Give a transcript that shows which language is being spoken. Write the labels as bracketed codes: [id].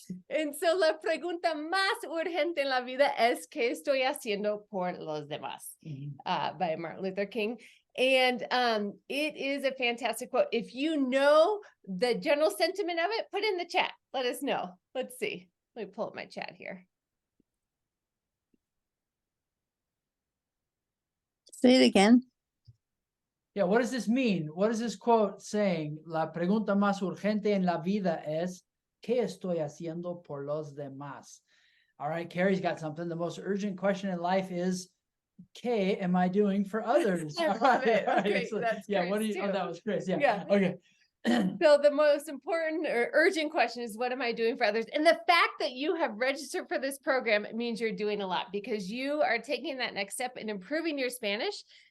[en] And so [es] la pregunta más urgente en la vida es ¿qué estoy haciendo por los demás? [en] By Martin Luther King. And it is a fantastic quote. If you know the general sentiment of it, put in the chat. Let us know. Let's see. Let me pull up my chat here. Say it again. Yeah, what does this mean? What is this quote saying? [es] La pregunta más urgente en la vida es ¿qué estoy haciendo por los demás? [en] All right, Carrie's got something. The most urgent question in life is [es] ¿qué [en] am I doing for others? I love it. Okay, Excellent. that's yeah, what do Chris, you? Oh, too. that was Chris. Yeah. Yeah. Okay. So the most important or urgent question is, what am I doing for others? And the fact that you have registered for this program means you're doing a lot because you are taking that next step in improving your Spanish.